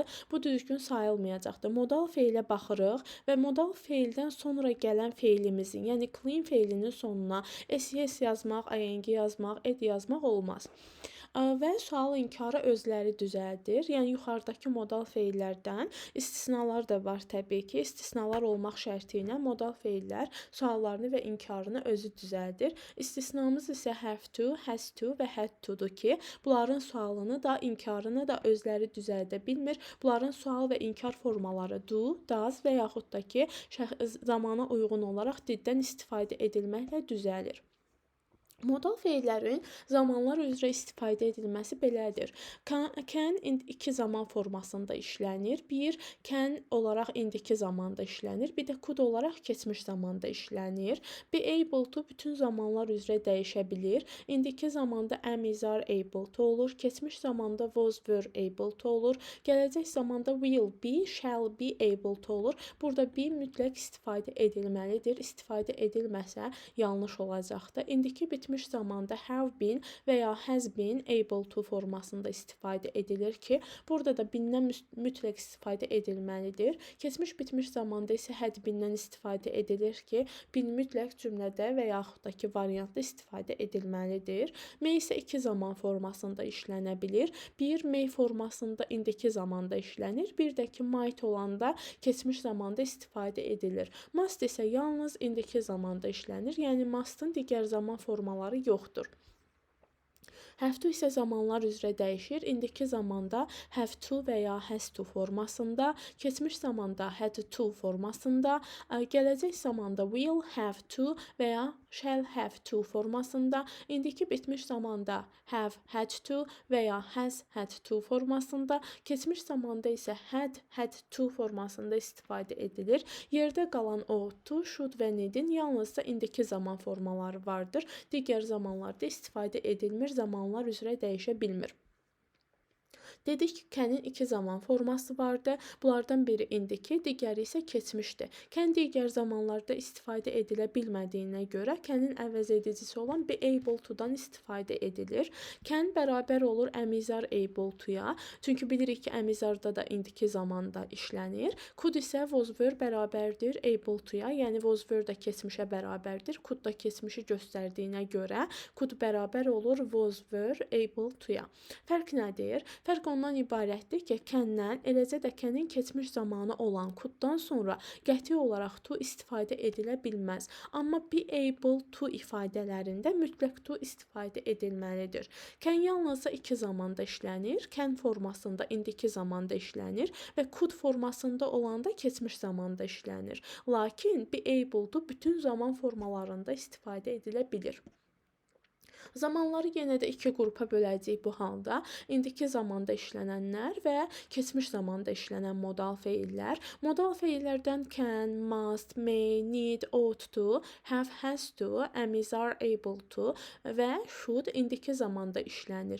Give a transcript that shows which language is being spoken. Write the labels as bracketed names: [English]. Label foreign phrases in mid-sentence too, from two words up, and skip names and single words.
[Azerbaijani] Bu düzgün sayılmayacaqdır. Modal feilə baxırıq və modal feildən sonra gələn feilimizin, yəni clean feilinin sonuna ses yazmaq, ing yazmaq, ed yazmaq olmaz. Və sual inkarı özləri düzəldir. Yəni yuxarıdakı modal feillərdən istisnalar da var təbii ki. İstisnalar olmaq şərti ilə modal feillər suallarını və inkarını özü düzəldir. İstisnamız isə [English] have to, has to [Azerbaijani] və [English] had to-dur [Azerbaijani] ki, bunların sualını da, inkarını da özləri düzəldə bilmir. Bunların sual və inkar formaları [English] do, does [Azerbaijani] və yaxud da ki, zamana uyğun olaraq diddən istifadə edilməklə düzəlir. Modal feillərin zamanlar üzrə istifadə edilməsi belədir. Can indiki zaman formasında işlənir. Bir, can olaraq indiki zamanda işlənir. Bir də could olaraq keçmiş zamanda işlənir. [English] Be able to [Azerbaijani] bütün zamanlar üzrə dəyişə bilir. İndiki zamanda [English] am, is, are able to [Azerbaijani] olur. Keçmiş zamanda [English] was, were able to [Azerbaijani] olur. Gələcək zamanda [English] will be, shall be able to [Azerbaijani] olur. Burada be mütləq istifadə edilməlidir. İstifadə edilməsə yanlış olacaqdır. İndiki bitmiş bitmiş zamanda [English] have been [Azerbaijani] və ya [English] has been able to [Azerbaijani] formasında istifadə edilir ki, burada da been-dən mütləq istifadə edilməlidir. Keçmiş bitmiş zamanda isə [English] had been-dən [Azerbaijani] istifadə edilir ki, been mütləq cümlədə və yaxud da ki, variantda istifadə edilməlidir. May isə iki zaman formasında işlənə bilir. Bir, may formasında indiki zamanda işlənir. Bir də ki, might olanda keçmiş zamanda istifadə edilir. Must isə yalnız indiki zamanda işlənir. Yəni must'ın digər zaman formaları yoxdur. Have to isə zamanlar üzrə dəyişir. İndiki zamanda [English] have to [Azerbaijani] və ya [English] has to [Azerbaijani] formasında, keçmiş zamanda [English] had to [Azerbaijani] formasında, gələcək zamanda [English] will have to [Azerbaijani] və ya [English] shall have to [Azerbaijani] formasında, indiki bitmiş zamanda [English] have had to [Azerbaijani] və ya [English] has had to [Azerbaijani] formasında, keçmiş zamanda isə [English] had to [Azerbaijani] formasında istifadə edilir. Yerdə qalan [English] ought to, should [Azerbaijani] və need'in yalnızca indiki zaman formaları vardır. Digər zamanlarda istifadə edilmir, zamanlar üzrə dəyişə bilmir. Dedik ki, can'in iki zaman forması vardı. Bunlardan biri indiki, digəri isə keçmişdir. Can digər zamanlarda istifadə edilə bilmədiyinə görə can'in əvəz edicisi olan [English] be able to-dan [Azerbaijani] istifadə edilir. Can bərabər olur əmizar [English] able to-ya. [Azerbaijani] Çünki bilirik ki, əmizarda da indiki zamanda işlənir. Could isə [English] was were [Azerbaijani] bərabərdir [English] able to-ya. [Azerbaijani] Yəni was were da keçmişə bərabərdir. Could da keçmişi göstərdiyinə görə could bərabər olur [English] was were able to-ya. [Azerbaijani] Fərq nədir? Fərq ondan ibarətdir ki, can-dən, eləcə də can'in keçmiş zamanı olan could-dan sonra qəti olaraq to istifadə edilə bilməz. Amma [English] be able to [Azerbaijani] ifadələrində mütləq to istifadə edilməlidir. Can yalnızca iki zamanda işlənir. Can formasında indiki zamanda işlənir və could formasında olanda keçmiş zamanda işlənir. Lakin [English] be able to [Azerbaijani] bütün zaman formalarında istifadə edilə bilir. Zamanları yenə də iki qrupa böləcəyik bu halda. İndiki zamanda işlənənlər və keçmiş zamanda işlənən modal feillər. Modal feillərdən [English] can, must, may, need, ought to, have, has to, am, is, are, able to [Azerbaijani] və should indiki zamanda işlənir.